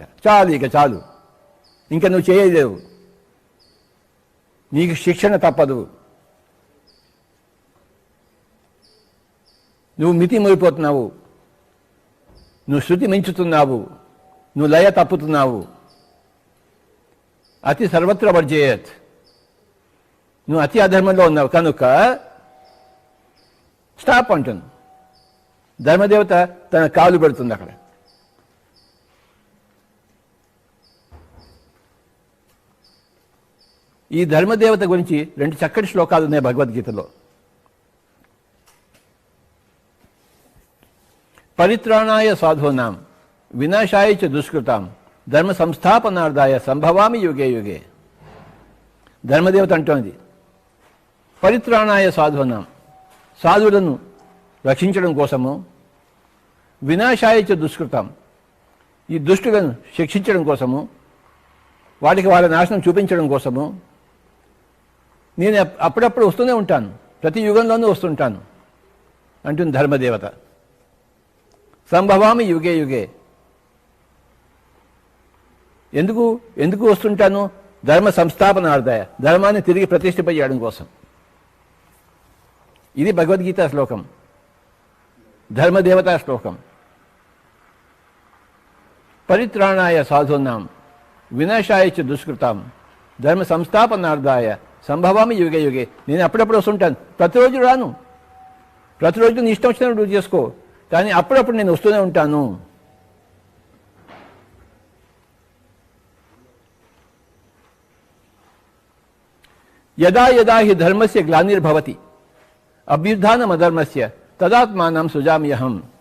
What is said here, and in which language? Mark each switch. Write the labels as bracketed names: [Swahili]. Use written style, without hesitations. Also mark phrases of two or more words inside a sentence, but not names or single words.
[Telugu] చాలు, ఇక చాలు, ఇంకా నువ్వు చేయలేవు, నీకు శిక్షణ తప్పదు, నువ్వు మితి మీరిపోతున్నావు, నువ్వు శృతి మించుతున్నావు, నువ్వు లయ తప్పుతున్నావు, [Sanskrit] అతి సర్వత్ర వర్జేయత్, [Telugu] నువ్వు అతి అధర్మంలో ఉన్నావు, కనుక స్టాప్ అంటుంది. ధర్మదేవత తన కాలు పెడుతుంది అక్కడ. ఈ ధర్మదేవత గురించి 2 చక్కటి శ్లోకాలు ఉన్నాయి భగవద్గీతలో. [Sanskrit] పరిత్రాణాయ సాధూనాం వినాశాయ చ దుష్కృతాం ధర్మ సంస్థాపనార్థాయ సంభవామి యుగే యుగే. [Telugu] ధర్మదేవత అంటోంది, [Sanskrit] పరిత్రాణాయ సాధూనాం, [Telugu] సాధువులను రక్షించడం కోసము, [Sanskrit] వినాశాయ చ దుష్కృతాం, [Telugu] ఈ దుష్టులను శిక్షించడం కోసము, వాటికి వాళ్ళ నాశనం చూపించడం కోసము నేను అప్పుడప్పుడు వస్తూనే ఉంటాను, ప్రతి యుగంలోనూ వస్తుంటాను అంటుంది ధర్మదేవత. [Sanskrit] సంభవామి యుగే యుగే. [Telugu] ఎందుకు వస్తుంటాను? [Sanskrit] ధర్మ సంస్థాపనార్థాయ, [Telugu] ధర్మాన్ని తిరిగి ప్రతిష్ఠింపజేయడం కోసం. ఇది భగవద్గీత శ్లోకం, ధర్మదేవతా శ్లోకం. [Sanskrit] పరిత్రాణాయ సాధూనాం వినాశాయ చ దుష్కృతాం ధర్మ సంస్థాపనార్థాయ సంభవామి యుగే యుగే. [Telugu] నేను అప్పుడప్పుడు వస్తుంటాను, ప్రతిరోజు రాను, ప్రతిరోజు నీ ఇష్టం వచ్చినట్టు నువ్వు చేసుకో, కానీ అప్పుడప్పుడు నేను వస్తూనే ఉంటాను. [Sanskrit] యదా యదా హి ధర్మస్య గ్లానిర్భవతి అభ్యుత్థానమధర్మస్య తదాత్మానం సృజామ్యహం.